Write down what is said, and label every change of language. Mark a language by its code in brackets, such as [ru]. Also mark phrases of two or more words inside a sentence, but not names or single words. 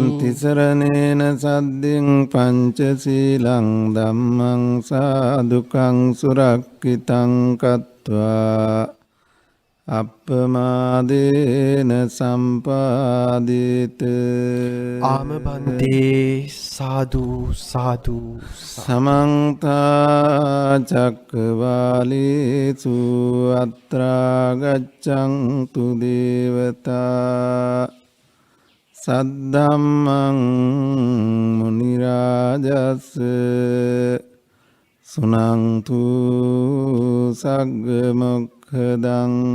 [pi] තිසරණේන සද්දින් පංචශීලං ධම්මං සාදුකං සුරක්ඛිතං කତ୍වා අප්පමාදේන සම්පාදිත. ආම බන්තේ සාදු සාදු සමන්ත චක්කවාලේසු අත්‍රා ගච්ඡන්තු දේවතා සද්ධම්මං මුනි රාජස් සුනන්තු සග්ග මොක්ඛදං.